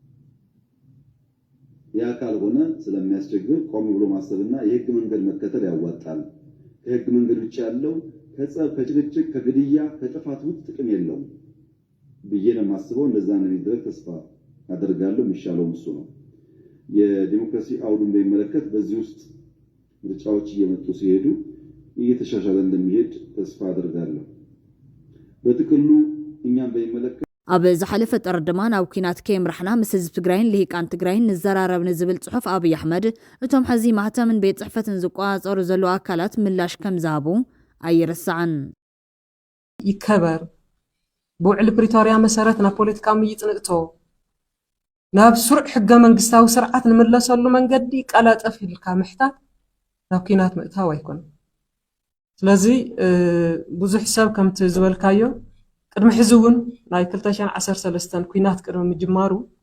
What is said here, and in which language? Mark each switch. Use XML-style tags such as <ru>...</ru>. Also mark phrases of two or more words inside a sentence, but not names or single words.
<am>ያ ካልሆነ ስለሚያስቸግር ቆም ብሎ ማሰብና የህግ መንገድ መከተል ያዋጣል። ከህግ መንገድ ውጭ ያለው ከጸብ፣ ከጭቅጭቅ፣ ከግድያ፣ ከጥፋት ውጭ ጥቅም የለውም ብዬ ነው የማስበው። እንደዛ ነው የሚደረግ ተስፋ አደርጋለሁ። የሚሻለው እሱ ነው። የዲሞክራሲ አውዱን በሚመለከት በዚህ ውስጥ ምርጫዎች እየመጡ ሲሄዱ እየተሻሻለ እንደሚሄድ ተስፋ አደርጋለሁ። በጥቅሉ እኛም በሚመለከት</am> <ti>ኣብ ዝሓለፈ ጥር ድማ ናብ ኩናት ከይምራሕና ምስ ህዝቢ ትግራይን ልሂቃን ትግራይን ንዘራረብ ንዝብል ጽሑፍ ኣብይ ኣሕመድ እቶም ሕዚ ማህተምን ቤት ጽሕፈትን ዝቆጻጸሩ ዘለዉ ኣካላት ምላሽ ከም ዝሃቡ ኣይርስዓን። ይከበር ብውዕል ፕሪቶሪያ መሰረት ናብ ፖለቲካ ምይጥንእቶ ናብ ስሩዕ ሕገ መንግስታዊ ስርዓት ንምለሰሉ መንገዲ ቀላጠፍ ኢልካ ምሕታት ናብ ኩናት ምእታው ኣይኮነን። ስለዚ ብዙሕ ሰብ ከምቲ ዝበልካዮ ቅድሚ ሕዚ እውን ናይ 2013 ኩናት ቅድሚ ምጅማሩ</ti>